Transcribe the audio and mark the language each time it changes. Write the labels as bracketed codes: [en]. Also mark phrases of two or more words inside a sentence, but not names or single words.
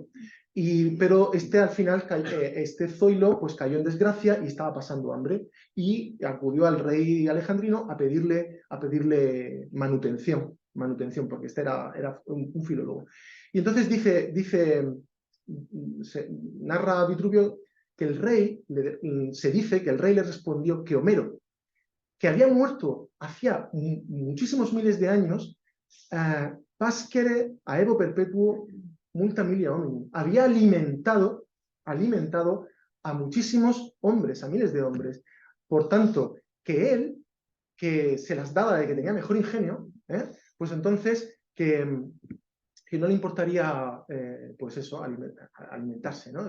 [es] Pero al final, este Zoilo pues cayó en desgracia y estaba pasando hambre y acudió al rey alejandrino a pedirle manutención, porque este era un filólogo. Y entonces narra Vitruvio que se dice que el rey le respondió que Homero, que había muerto hacía muchísimos miles de años, [la] pascere aevo perpetuo multa milia hominum. [es] Había alimentado a muchísimos hombres, a miles de hombres. Por tanto, que él, que se las daba de que tenía mejor ingenio, pues entonces que no le importaría, pues eso, alimentarse, ¿no?